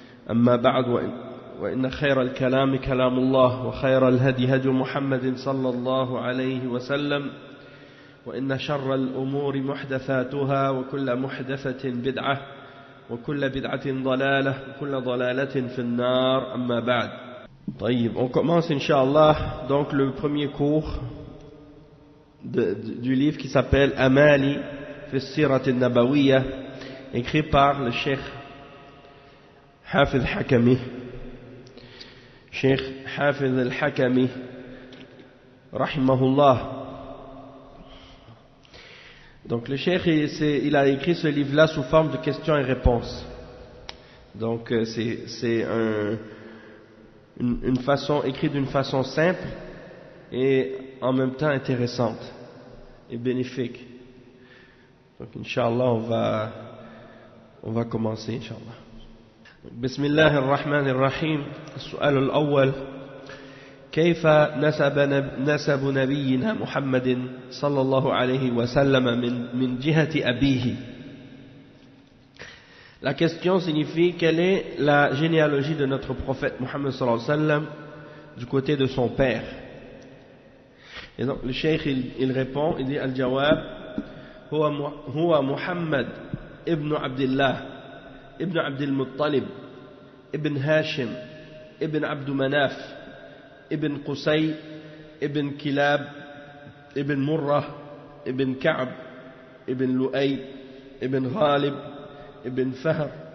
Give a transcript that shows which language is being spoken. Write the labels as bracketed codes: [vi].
[ar] أما بعد وإن خير الكلام كلام الله وخير الهدي هدي محمد صلى الله عليه وسلم وإن شر الأمور محدثاتها وكل محدثة بدعة وكل بدعة ضلالة وكل ضلالة في النار أما بعد. طيب, [fr] on commence Inch'Allah donc le premier cours du livre qui s'appelle Amali fi Sirat al-Nabawiyya, écrit par le Cheikh Hafiz Hakami. Cheikh Hafiz al-Hakami rahimahullah. Donc le Cheikh il a écrit ce livre-là sous forme de questions et réponses. Donc c'est une façon écrite d'une façon simple et en même temps intéressante et bénéfique. Donc Inch'Allah on va commencer Inch'Allah. [ar] Bismillah ar-Rahman ar-Rahim. السؤال الأول: كيف نسب نبينا محمد صلى الله عليه وسلم من جهة أبيه. [fr] La question signifie quelle est la généalogie de notre prophète Muhammad [ar] sallallahu alayhi wa sallam [fr] du côté de son père. Et donc le cheikh il répond, il dit [ar] al-jawab huwa [fr] Muhammad ibn Abdullah ibn Abdul Muttalib ibn Hashim ibn Abdu Manaf ibn Qusay ibn Kilab ibn Murrah ibn Ka'b ibn Lu'ay ibn Ghalib ibn Fahr